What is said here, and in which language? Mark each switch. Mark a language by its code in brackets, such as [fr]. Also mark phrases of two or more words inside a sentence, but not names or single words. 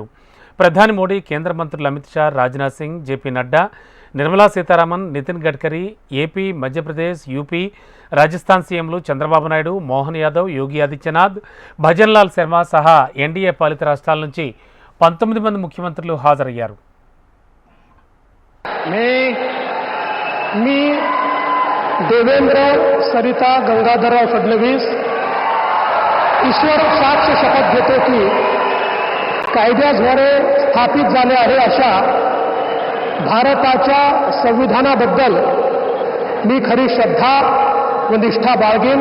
[te] ప్రధాని మోడీ, కేంద్ర మంత్రులు అమిత్ షా, రాజ్నాథ్ సింగ్, జేపీ నడ్డా, నిర్మలా సీతారామన్, నితిన్ గడ్కరీ, ఏపీ, మధ్యప్రదేశ్, యూపీ, రాజస్థాన్ సీఎంలు చంద్రబాబు నాయుడు, మోహన్ యాదవ్, యోగి ఆదిత్యనాథ్, భజన్లాల్ శర్మ సహా ఎన్డీఏ పాలిత రాష్ట్రాల నుంచి 19 మంది ముఖ్యమంత్రులు హాజరయ్యారు. [mr] मी देवेंद्र सरिता गंगाधरराव फडणवीस ईश्वर साक्ष शपथ घेतो की कायद्याद्वारे स्थापित झाले आहे अशा भारताच्या संविधानाबद्दल मी खरी श्रद्धा व निष्ठा बाळगेन.